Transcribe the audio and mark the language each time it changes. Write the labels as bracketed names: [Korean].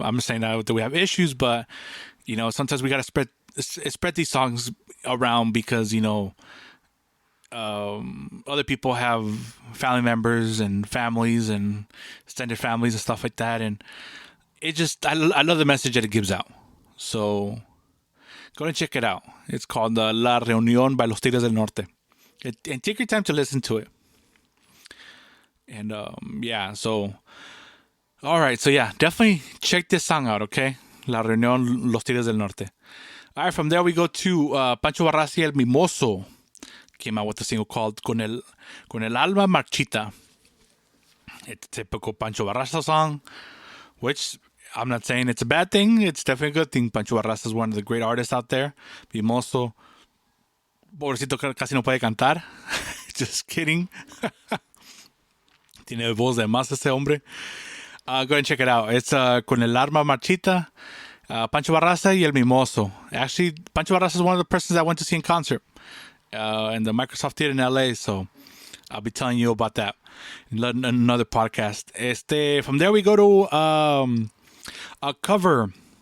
[English] I'm saying that we have issues, but sometimes we gotta spread these songs around because other people have family members and families and extended families and stuff like that, and I love the message that it gives out. So go and check it out. It's called La Reunión by Los Tigres del Norte. And take your time to listen to it. And yeah, so all right, so yeah, definitely check this song out, okay? La Reunión, Los Tigres del Norte. All right, from there we go to Pancho Barraza y El Mimoso. Came out with a single called Con el Alma Marchita. It's a typical Pancho Barraza song, which I'm not saying it's a bad thing. It's definitely a good thing. Pancho Barraza is one of the great artists out there. [Spanish] Mimoso, pobrecito, casi no puede cantar. [English] Just kidding. [Spanish] Tiene voz de más ese hombre. [English] Go ahead and check it out. It's Con el Alma Marchita, Pancho Barraza y El Mimoso. Actually, Pancho Barraza is one of the persons I went to see in concert in the Microsoft Theater in LA. So I'll be telling you about that in another podcast. From there we go to a cover.